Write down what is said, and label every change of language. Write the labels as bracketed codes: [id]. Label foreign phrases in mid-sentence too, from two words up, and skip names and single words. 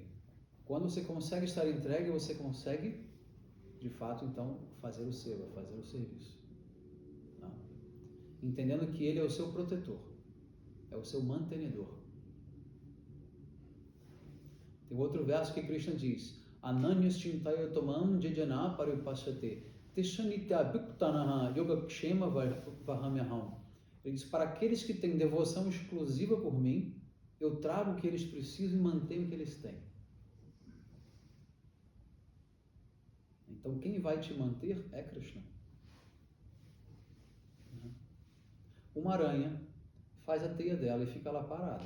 [pt] Quando você consegue estar entregue, você consegue, de fato, então, fazer o seva, fazer o serviço. Tá? Entendendo que ele é o seu protetor, é o seu mantenedor. Tem outro verso que Krishna diz: [sa] Ananyas chintaya tomam jajana paripasate tishanitya bhuktanaha yogakshema vahamyaham. [pt] Ele diz: para aqueles que têm devoção exclusiva por mim, eu trago o que eles precisam e mantenho o que eles têm. Então, quem vai te manter é Krishna. Uma aranha faz a teia dela e fica lá parada.